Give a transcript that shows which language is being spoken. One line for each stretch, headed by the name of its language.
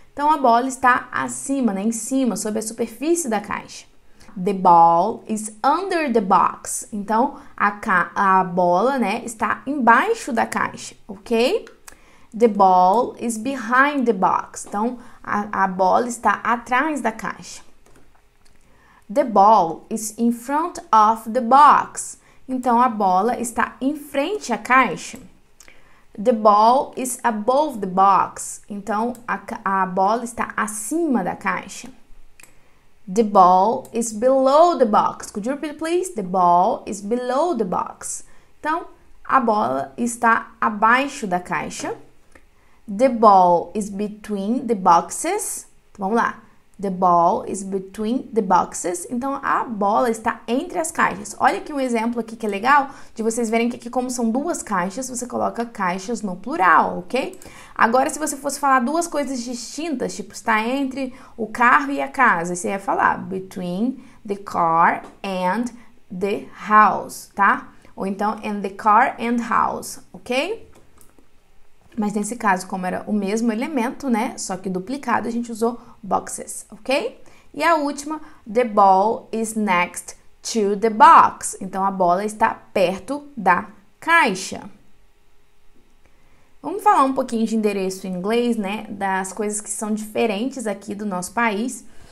Portuguese: Então, a bola está acima, né? Em cima, sobre a superfície da caixa.
English: The ball is under the box.
Portuguese: Então, a bola, né, está embaixo da caixa, ok?
English: The ball is behind the box.
Portuguese: Então, a bola está atrás da caixa.
English: The ball is in front of the box.
Portuguese: Então, a bola está em frente à caixa.
English: The ball is above the box.
Portuguese: Então, a bola está acima da caixa.
English: The ball is below the box. Could you repeat, please? The ball is below the box.
Portuguese: Então, a bola está abaixo da caixa.
English: The ball is between the boxes.
Portuguese: Vamos lá.
English: The ball is between the boxes.
Portuguese: Então, a bola está entre as caixas. Olha aqui um exemplo aqui que é legal de vocês verem que aqui, como são duas caixas, você coloca caixas no plural, ok? Agora, se você fosse falar duas coisas distintas, tipo, está entre o carro e a casa, você ia falar
English: between the car and the house,
Portuguese: tá?
English: Ou então, and the car and house, ok?
Portuguese: Mas nesse caso, como era o mesmo elemento, né? Só que duplicado, a gente usou boxes, ok? E a última,
English: the ball is next to the box.
Portuguese: Então, a bola está perto da caixa. Vamos falar um pouquinho de endereço em inglês, né? Das coisas que são diferentes aqui do nosso país.